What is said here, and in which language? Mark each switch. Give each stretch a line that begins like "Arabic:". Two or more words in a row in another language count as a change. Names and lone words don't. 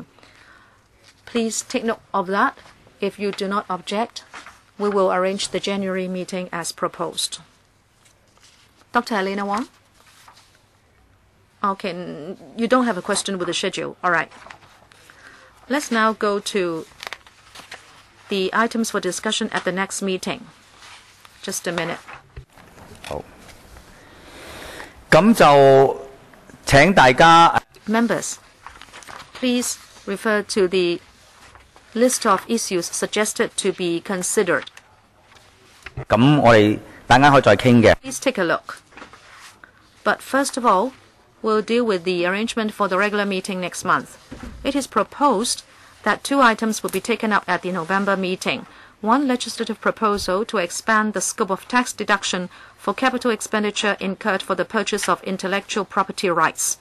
English: Please take note of that. If you do not object, we will arrange the January meeting as proposed. Dr. Elena Wong? Okay, you don't have a question with the schedule. All right. Let's now go to the items for discussion at the next meeting. Just a minute.
Cantonese: 好，咁就請大家
English: Members, please refer to the list of issues suggested to be considered.
Cantonese: 咁我哋大家可以再傾嘅。
English: Please take a look. But first of all, we'll deal with the arrangement for the regular meeting next month. It is proposed that 2 items will be taken up at the November meeting. One legislative proposal to expand the scope of tax deduction for capital expenditure incurred for the purchase of intellectual property rights.